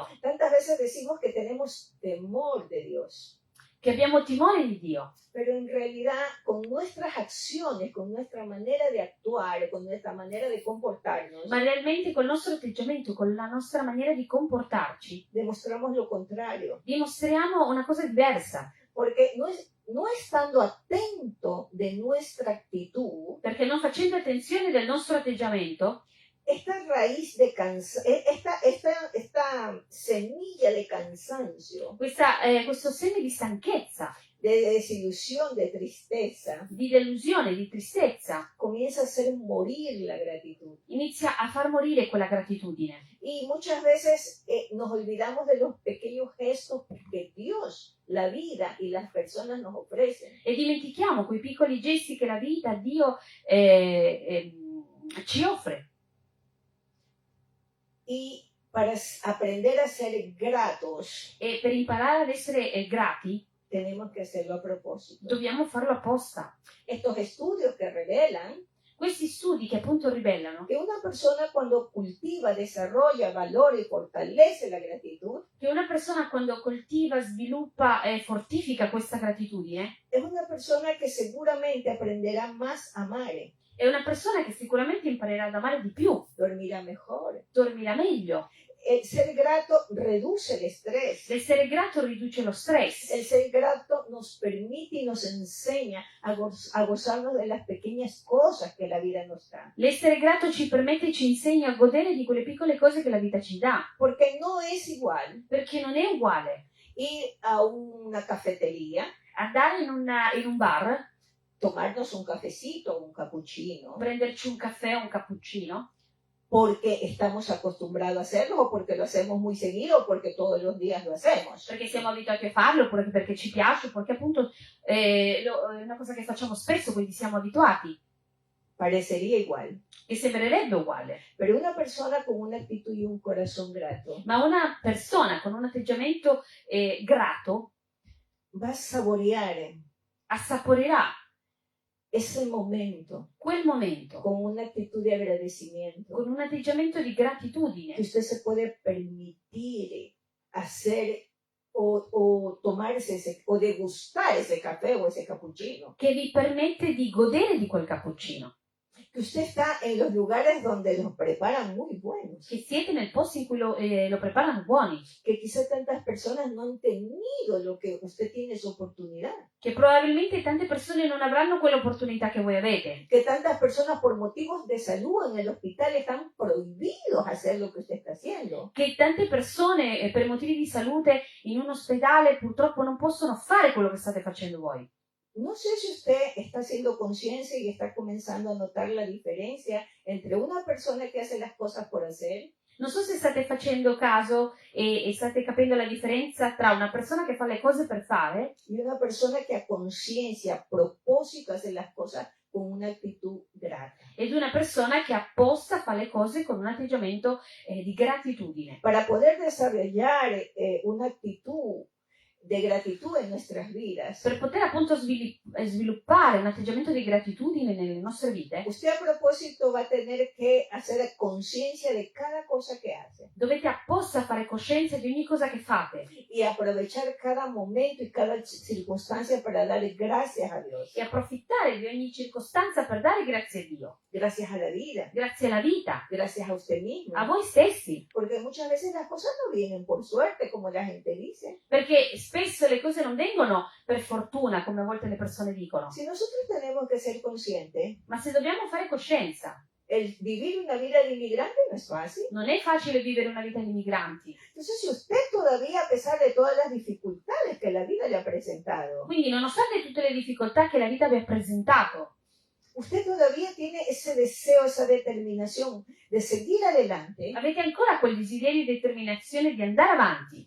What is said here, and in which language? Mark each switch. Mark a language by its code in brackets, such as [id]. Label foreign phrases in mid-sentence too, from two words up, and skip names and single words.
[es] tantas veces decimos que tenemos temor de Dios, [it] che abbiamo timore di Dio. [es] pero en realidad con nuestras acciones, con nuestra manera de actuar, con nuestra manera de comportarnos, [it] Ma realmente col nostro atteggiamento, con la nostra maniera di comportarci, [es] demostramos lo contrario, [it] dimostriamo una cosa diversa. [es] porque no estando atento de nuestra actitud, [it] Perché non facendo attenzione del nostro atteggiamento, [es] esta raíz de esta semilla de cansancio, [it] questo segno di stanchezza, [es] de desilusión, de tristeza, [it] di delusione, di tristezza, [es] comienza a hacer morir la gratitud. [it] inizia a far morire quella gratitudine. [es] Y muchas veces nos olvidamos de los pequeños gestos que Dios, la vida y las personas nos ofrecen. [it] E dimentichiamo quei piccoli gesti che la vita, Dio ci offre. [es] Y para aprender a ser gratos, [it] E per imparare ad essere grati, [es] tenemos que hacerlo a propósito. [it] dobbiamo farlo apposta. [es] Estos estudios que revelan [it] Questi studi che appunto rivelano [es] que una persona cuando cultiva, desarrolla, valora y fortalece la gratitud, [it] che una persona quando coltiva, sviluppa e fortifica questa gratitudine [es] es una persona que seguramente aprenderá más a amare, [it] è una persona che sicuramente imparerà ad amare di più, [es] dormirá mejor. [it] dormirà meglio. [es] El ser grato reduce el estrés. [it] L'essere grato riduce lo stress. [es] El ser grato nos permite y nos enseña a gozarnos de las pequeñas cosas que la vida nos da. [it] L'essere grato ci permette e ci insegna a godere di quelle piccole cose che la vita ci dà, [es] Porque no es igual [it] perché non è uguale [es] ir a una cafetería, [it] andare in un bar, [es] tomarnos un cafecito o un cappuccino, [it] prenderci un caffè o un cappuccino, [es] porque estamos acostumbrados a hacerlo o porque lo hacemos muy seguido o porque todos los días lo hacemos. [it] perché siamo abituati a farlo, oppure perché ci piace, perché appunto è una cosa che facciamo spesso, quindi siamo abituati, [es] Parecería igual. [it] e sembrerebbe uguale. [es] Pero una persona con una actitud y un corazón grato [it] Ma una persona con un atteggiamento grato [es] va a saborear [it] assaporerà [es] ese momento [it] quel momento [es] con una actitud de agradecimiento, [it] con un atteggiamento di gratitudine, [es] que usted se puede permitir hacer o tomarse o degustar ese café o ese cappuccino. [it] che vi permette di godere di quel cappuccino, [es] Que usted está en los lugares donde los preparan muy buenos, [it] che siete nel posto in cui lo preparano buoni, [es] que quizás tantas personas no han tenido lo que usted tiene esa oportunidad, [it] che probabilmente tante persone non avranno quell'opportunità che voi avete, [es] que tantas personas por motivos de salud en el hospital están prohibidos hacer lo que usted está haciendo. [it] che tante persone per motivi di salute in un ospedale purtroppo non possono fare quello che state facendo voi. [es] No sé si usted está haciendo conciencia y está comenzando a notar la diferencia entre una persona que hace las cosas por hacer [it] Non so se state facendo caso e state capendo la differenza tra una persona che fa le cose per fare [es] y una persona que a conciencia, a propósito hace las cosas con una actitud grata. [it] ed una persona che apposta fa le cose con un atteggiamento di gratitudine. [es] Para poder desarrollar una actitud de gratitud en nuestras vidas, [it] Per poter appunto sviluppare un atteggiamento di gratitudine nelle nostre vite, [es] usted a propósito va a tener que hacer conciencia de cada cosa que hace [it] dovete apposta fare coscienza di ogni cosa che fate [es] y aprovechar cada momento y cada circunstancia para darle gracias a Dios. [it] e approfittare di ogni circostanza per dare grazie a Dio, [es] Gracias a la vida, [it] grazie alla vita, [es] gracias a usted mismo. [it] a voi stessi, [es] Porque muchas veces las cosas no vienen por suerte, como la gente dice. [it] perché spesso le cose non vengono per fortuna, come a volte le persone dicono, [es] Si nosotros tenemos que ser conscientes, [it] ma se dobbiamo fare coscienza, [es] el vivir una vida de inmigrante no es fácil. [it] non è facile vivere una vita di migranti. [es] Entonces, si usted todavía, a pesar de todas las dificultades que la vida le ha presentado, [it] Quindi, nonostante tutte le difficoltà che la vita vi ha presentato, [es] usted todavía tiene ese deseo, esa determinación de seguir adelante, [it] avete ancora quel desiderio e determinazione di andare avanti,